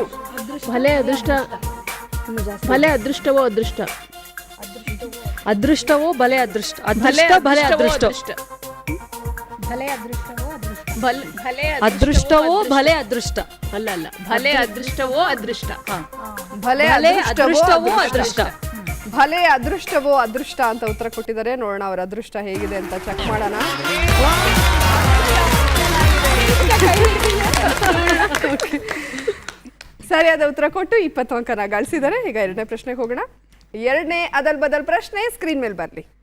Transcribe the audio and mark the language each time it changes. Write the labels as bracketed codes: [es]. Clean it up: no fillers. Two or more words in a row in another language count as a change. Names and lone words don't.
[kn] ಭಲೆ ಅದೃಷ್ಟ ಭಲೆ ಅದೃಷ್ಟವೋ ಅದೃಷ್ಟ ಅದೃಷ್ಟವೋ ಭಲೆ ಅದೃಷ್ಟ ಅದೃಷ್ಟ ಭಲೆ ಅದೃಷ್ಟ ಅದೃಷ್ಟವೋ ಭಲೆ ಅದೃಷ್ಟ ಅಲ್ಲ ಭಲೆ ಅದೃಷ್ಟವೋ ಅದೃಷ್ಟ ಭಲೆ ಅದೃಷ್ಟವೋ ಅದೃಷ್ಟ ಭಲೆ ಅದೃಷ್ಟವೋ ಅದೃಷ್ಟ ಅಂತ ಉತ್ತರ ಕೊಟ್ಟಿದ್ದಾರೆ. ನೋಡೋಣ ಅವರ ಅದೃಷ್ಟ ಹೇಗಿದೆ ಅಂತ ಚೆಕ್ ಮಾಡೋಣ. ಸರಿಯಾದ ಉತ್ತರ ಕೊಟ್ಟು 20 ಅಂಕನ ಗಳಿಸಿದ್ದಾರೆ. ಈಗ ಎರಡನೇ ಪ್ರಶ್ನೆಗೆ ಹೋಗೋಣ. ಎರಡನೇ ಅದಲ್ ಬದಲ್ ಪ್ರಶ್ನೆ ಸ್ಕ್ರೀನ್ ಮೇಲೆ ಬರಲಿ.